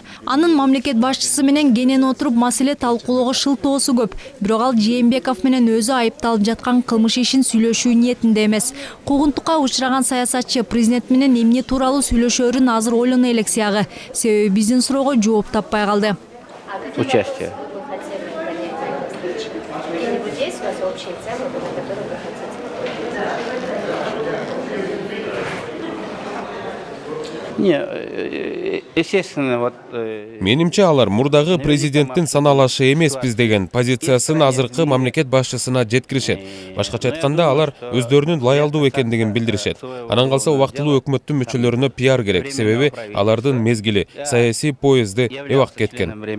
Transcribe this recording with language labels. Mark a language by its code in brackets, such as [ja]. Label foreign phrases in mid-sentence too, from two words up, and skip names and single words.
[ky] Анын мамлекет башчысы менен кенен отуруп маселе талкуулоого шылтоосу көп. Бирок ал Жээнбеков менен өзү айыпталып жаткан кылмыш ишин сүйлөшүү ниетинде эмес. Куугунтукка учураган саясатчы президент менен эмне тууралуу сүйлөшөөрүн азыр ойлоно элек сыягы. Себеби биздин суроого жооп таппай калды. [ru] Участие. Есть у вас общие темы, на которые вы Не, естественно, вот... [ky] Менимче алар мурдагы президенттин саналашы эмеспиз деген позициясын азыркы мамлекет башчысына жеткиришет. Башкача айтканда алар өздөрүнүн лоялдуу экендигин билдиришет. Анан калса убактылуу өкмөттүн мүчөлөрүнө пиар керек, себеби алардын мезгили, саясий поезди эбак кеткен.